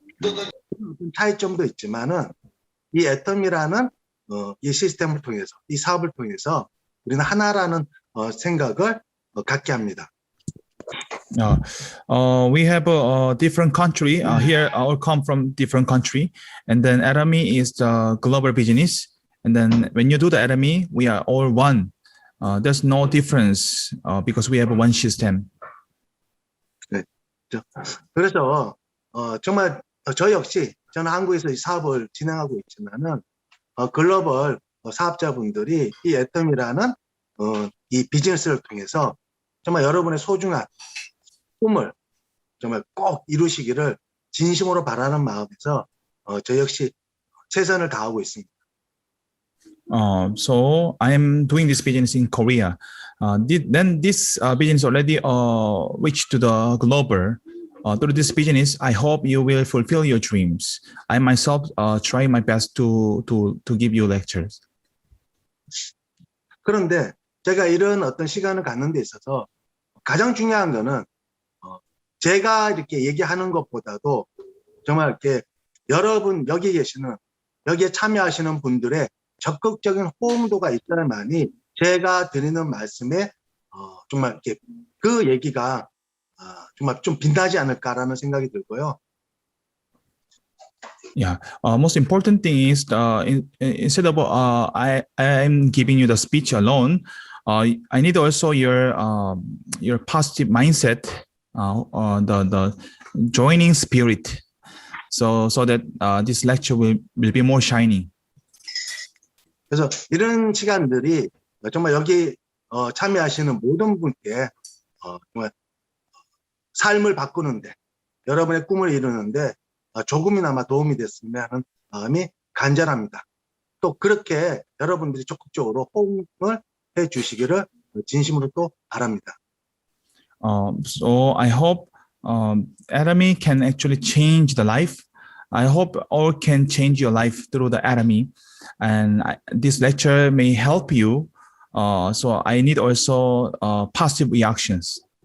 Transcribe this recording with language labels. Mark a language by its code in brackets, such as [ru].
[ko] 어떤 차이점도 있지만은 이 애터미라는 이 시스템을 통해서 이 사업을 통해서 우리는 하나라는 생각을 갖게 합니다. [en] We have a different country here. All come from different country, and then Atomy is the global business. And then when you do the Atomy, we are all one. There's no difference because we have one system. [ko] 네, 그래서 정말 저 역시 저는 한국에서 이 사업을 진행하고 있지만은 글로벌 사업자분들이 이 애터미라는 이 비즈니스를 통해서 정말 여러분의 소중한 꿈을 정말 꼭 이루시기를 진심으로 바라는 마음에서 저 역시 최선을 다하고 있습니다. [en] So I am doing this business in Korea. Then this business already reached to the global. Through this business, I hope you will fulfill your dreams. I myself try my best to give you lectures. [ko] 그런데 제가 이런 어떤 시간을 갖는 데 있어서 가장 중요한 거는 제가 이렇게 얘기하는 것보다도 정말 이렇게 여러분 여기에 참여하시는 분들의 적극적인 호응도가 있어야만이 제가 드리는 말씀에 정말 이렇게 그 얘기가 정말 좀 빛나지 않을까라는 생각이 들고요. [en] Yeah. Most important thing is instead of I'm giving you the speech alone, I need also your positive mindset, the joining spirit, so that this lecture will be more shining. [ko] 그래서 이런 시간들이 정말 여기 참여하시는 모든 분께 정말 삶을 바꾸는데 여러분의 꿈을 이루는데 조금이나마 도움이 됐으면 하는 마음이 간절합니다. 또 그렇게 여러분들이 적극적으로 호응을 해주시기를 진심으로 또 바랍니다. [en] So I hope Atomy can actually change the life. I hope all can change your life through the Atomy, and this lecture may help you. So I need also positive reactions.